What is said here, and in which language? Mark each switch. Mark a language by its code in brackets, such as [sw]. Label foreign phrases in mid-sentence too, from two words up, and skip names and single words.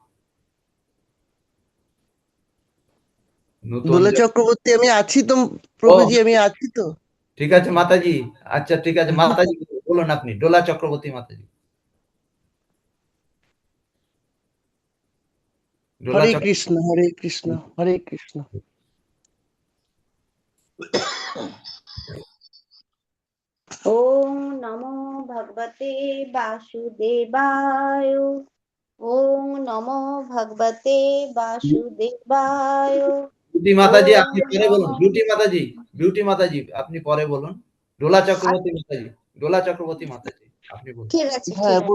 [bn] নতুন দোলা চক্রবর্তী আমি আছি তো, ও, প্রভুজি আমি আছি তো। ঠিক আছে মাতাজি, আচ্ছা ঠিক আছে মাতাজি, বলুন আপনি, ডোলা চক্রবর্তী মাতাজি। ডোলা হরে চক্র কৃষ্ণ, হরে কৃষ্ণ, হরে কৃষ্ণ। [sa] ওম নমো ভগবতে বাসুদেবায়। ওম নমো ভগবতে বাসুদেবায়। [bn] বিউটি মাতাজি ওম আপনি পরে বলুন, নমো বিউটি মাতাজি, বিউটি মাতাজি আপনি পরে বলুন। ডোলা চক্রবর্তী মাতাজি, ডোলা চক্রবর্তী মাতাজি আপনি বলুন। ঠিক আছে, হ্যাঁ ঠিক আছে।